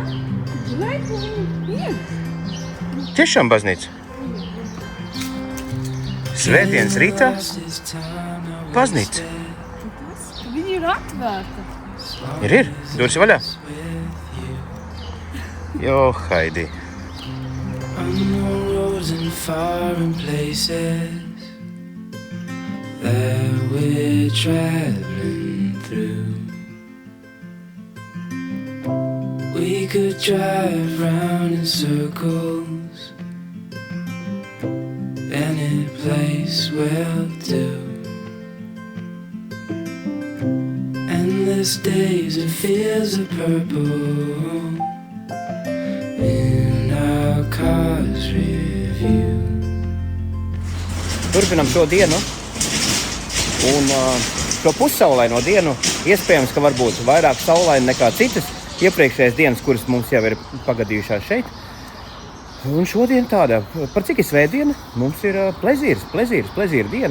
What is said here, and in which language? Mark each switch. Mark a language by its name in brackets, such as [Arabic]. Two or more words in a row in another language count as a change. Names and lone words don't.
[Latvian] Tiešām baznīca? Svētdienas rītā? Baznīca? Viņa ir atvērta. Ir. Durvis vaļā. Jo, Haidi. [English] Unknown roads and foreign places that we're traveling through. We could drive round in circles, any place will do. Endless days and fields of purple in our car's review. [Latvian] Turpinam šo dienu Un šo pussaulaino dienu iespējams, ka varbūt vairāk saulaini nekā citas iepriekšējās dienas, kuras mums jau ir pagadījušās šeit. Un šodien tāda, par cik ir svētdiena, mums ir plezīra diena.